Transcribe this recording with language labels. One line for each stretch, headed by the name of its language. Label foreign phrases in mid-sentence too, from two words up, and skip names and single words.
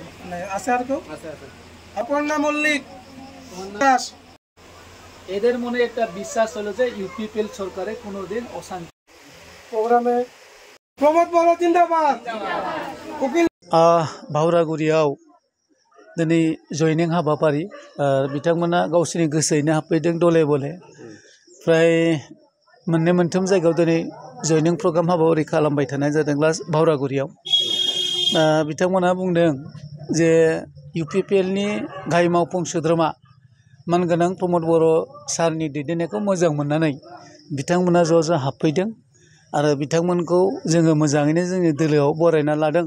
Bangla: আছে আর কেউ? অপর্ণা মল্লিক দাস। এদের মনে একটা বিশ্বাস হলো যে ইউপিপিএল সরকারে কোনোদিন অশান্তি। প্রোগ্রামে প্রমোদ বড় জিন্দাবাদ। উকিল
Bodo: भावरागुरियाव दिनै जयनिं हाबाफारि बिथांमोना गावसोरनि गोसोयैनो हाबफैदों दले बले फ्राय मोननै मोनथाम जायगायाव दिनै जयनिं प्रग्राम हाबाफारि खालामबाय थानाय जादों भावरागुरियाव बिथांमोना बुंदों जे इउपिपिएलनि गाहाय मावफुं सोद्रोमा मानगोनां प्रमोद बर' सारनि दैदेननायखौ मोजां मोननानै बिथांमोना ज' ज' हाबफैदों आरो बिथांमोनखौ जोङो मोजाङैनो जोंनि दोलोआव बरायना लादों।